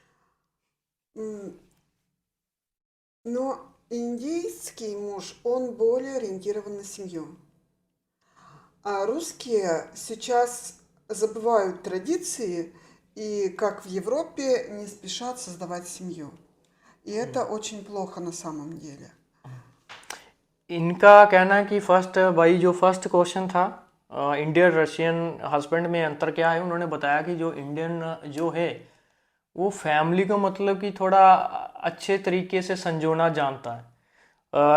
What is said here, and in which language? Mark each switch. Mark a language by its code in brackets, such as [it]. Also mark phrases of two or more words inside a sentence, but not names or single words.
[ru] Но индийский муж, он более ориентирован на семью. А русские сейчас забывают традиции и, как в Европе, не спешат создавать семью. И это очень плохо на самом деле. [hi] इनका कहना है कि फर्स्ट भाई जो [en] first question [hi] था [en] Indian Russian husband [hi] में अंतर क्या है, उन्होंने बताया कि जो इंडियन जो है वो फैमिली को मतलब कि थोड़ा अच्छे तरीके से संजोना जानता है।